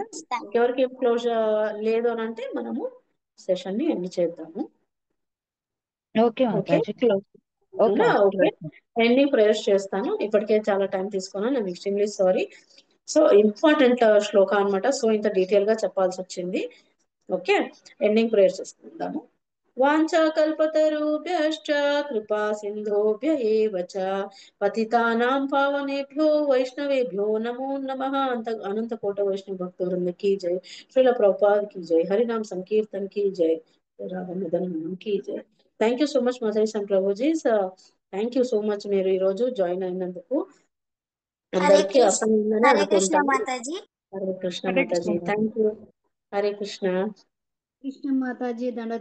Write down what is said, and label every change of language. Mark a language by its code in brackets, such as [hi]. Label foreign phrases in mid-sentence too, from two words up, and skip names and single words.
[te] ఎవరికి క్లోజ్ లేదు అని అంటే మనము సెషన్ ని ఎండ్ చేద్దాము. [en] Okay, ending prayers [te] చేస్తాను. ఇప్పటికే చాలా టైం తీసుకున్నాను, నేను [en] extremely sorry. so important [te] శ్లోక అనమాట, సో ఇంత డీటెయిల్ గా చెప్పాల్సి వచ్చింది. [en] Okay, ending prayers [te] చేసుకుందాము. [sa] వాంఛాకల్పతరుభ్యశ్చ కృపా సింధుభ్య ఏవ చ పతితానాం పావనేభ్యో వైష్ణవేభ్యో నమో నమః. [hi] అనంత కోట వైష్ణవ భక్త వృంద की जय, శ్రీల ప్రభుపాద की जय, హరినామ సంకీర్తన్ की जय, రామనిధనం की जय. [en] Thank you so much Mataji and Prabhuji. Thank you so much [te] మీరు ఈ రోజు జాయిన్ అయినందుకు. అందరికీ అర్థమైందని అనుకుంటాను. [en] Hare Krishna Mataji, thank you. Hare Krishna. [te] కృష్ణ మాతాజీ దండ